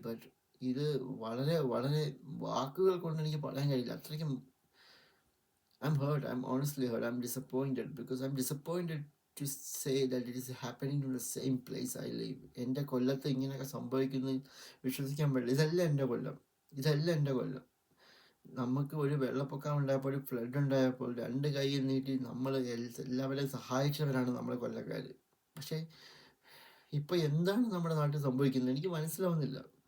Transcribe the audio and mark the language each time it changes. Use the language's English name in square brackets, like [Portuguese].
[Malayalam] But ഇത് വളരെ വളരെ വാക്കുകൾ കൊണ്ട് എനിക്ക് പറയാൻ കഴിയില്ല. [English] അത്രയ്ക്കും I'm hurt. I'm honestly hurt. I'm disappointed because I'm disappointed to say that it is happening in the same place I live. [Malayalam] എൻ്റെ കൊല്ലത്ത് ഇങ്ങനെയൊക്കെ സംഭവിക്കുന്നത് വിശ്വസിക്കാൻ പറ്റില്ല. ഇതല്ല എൻ്റെ കൊല്ലം. നമുക്ക് ഒരു വെള്ളപ്പൊക്കം ഉണ്ടായപ്പോൾ, ഒരു ഫ്ലഡ് ഉണ്ടായപ്പോൾ 2 കൈയിൽ നീട്ടി നമ്മൾ എല്ലാവരെയും സഹായിച്ചവരാണ് നമ്മളെ കൊല്ലക്കാർ. പക്ഷേ ഇപ്പോൾ എന്താണ് നമ്മുടെ നാട്ടിൽ സംഭവിക്കുന്നത് എനിക്ക് മനസ്സിലാവുന്നില്ല.